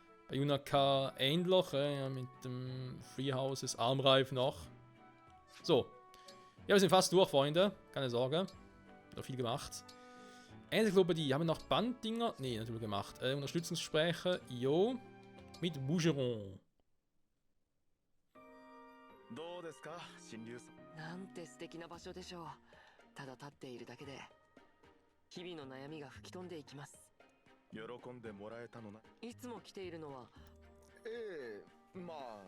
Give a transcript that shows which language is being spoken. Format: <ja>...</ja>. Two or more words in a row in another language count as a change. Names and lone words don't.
<de>Bei Yunaka ähnlich, ja, mit dem Free Houses Armreif noch. So. Ja, wir sind fast durch, Freunde. Keine Sorge. Noch viel gemacht. Enzyklopädie. Haben wir noch Banddinger? Ne, natürlich gemacht. Unterstützungsgespräche. Jo. Mit Bougeron.</de> <ja>どうですか、新竜さん。なんて素敵な場所でしょう。ただ立っているだけで日々の悩みが吹き飛んでいきます。喜んでもらえたのな。いつも来ているのはええ、まあ</ja>